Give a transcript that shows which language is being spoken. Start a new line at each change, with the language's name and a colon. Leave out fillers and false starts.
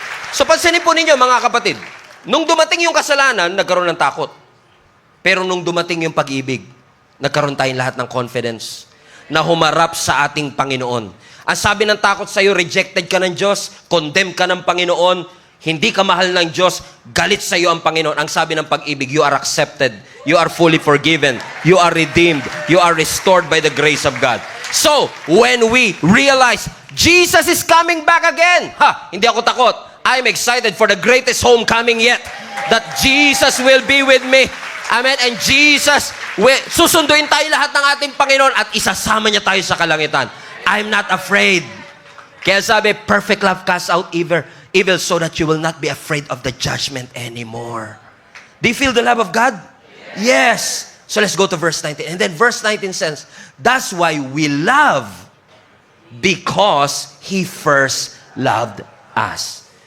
Filipino: So pansinin po ninyo, mga kapatid, nung dumating yung kasalanan, nagkaroon ng takot. Pero nung dumating yung pag-ibig, nagkaroon tayong lahat ng confidence na humarap sa ating Panginoon. Ang sabi ng takot sa iyo, rejected ka ng Diyos, condemned ka ng Panginoon, hindi ka mahal ng Diyos, galit sa iyo ang Panginoon. Ang sabi ng pag-ibig,
English: you are accepted, you are fully forgiven, you are redeemed, you are restored by the grace of God. So, when we realize, Jesus is coming back again,
Filipino: hindi ako takot.
English: I'm excited for the greatest homecoming yet, that Jesus will be with me. Amen.
Filipino: And Jesus, susunduin tayo lahat ng ating Panginoon at isasama niya tayo sa kalangitan.
English: I'm not afraid.
Filipino: Kaya sabi,
English: perfect love casts out evil so that you will not be afraid of the judgment anymore. Do you feel the love of God? Yes. So let's go to verse 19. And then verse 19 says, that's why we love because He first loved us.